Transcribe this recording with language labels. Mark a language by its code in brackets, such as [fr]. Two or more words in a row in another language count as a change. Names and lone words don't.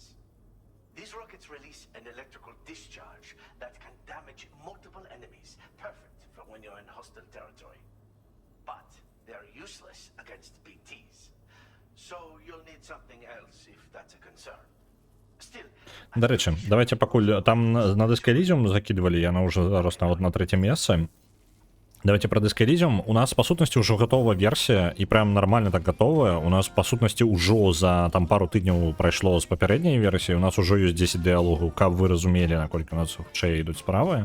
[en] These rockets release an electrical discharge that can damage multiple enemies, perfect for when you're in hostile territory. But they're useless against BTs. So you'll need something else if that's a concern. Still, [uk] До речі, [be] давайте пакуль там на Disco Elysium закидывали, яна уже зараз нават на 3-е месцы. [ru] Давайте про Disco Elysium. [be] У нас, по сутнасці, ўжо гатовая версія, і прям нормально так гатовая. У нас, по сутнасці, ўжо за там пару тыдняў прайшло з папярэдняй версіі. У нас ужо ёсць 10 дыялогаў, каб вы разумелі, наколькі у нас хутчэй ідуць справы.